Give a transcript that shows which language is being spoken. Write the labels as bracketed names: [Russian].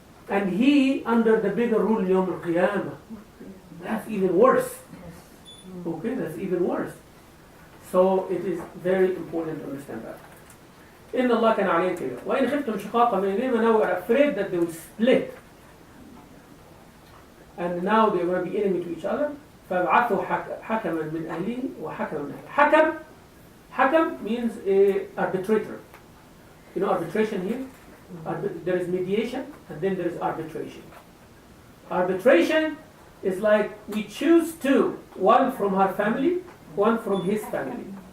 [English] And he under the bigger rule Yawm al-Qiyamah. That's even worse. Okay, that's even worse. So it is very important to understand that. [Arabic] إن الله كان عليهم كبير وإن خفتم شقاق بينهما, [English] now we are afraid that they will split and now they are going to be enemy to each other. [Arabic] فابعثوا حكما من أهله وحكما من أهله. [English] حكم means arbitrator. Arbitration here. There is mediation and then there is arbitration. Arbitration is like we choose 2, one from her family, one from his family.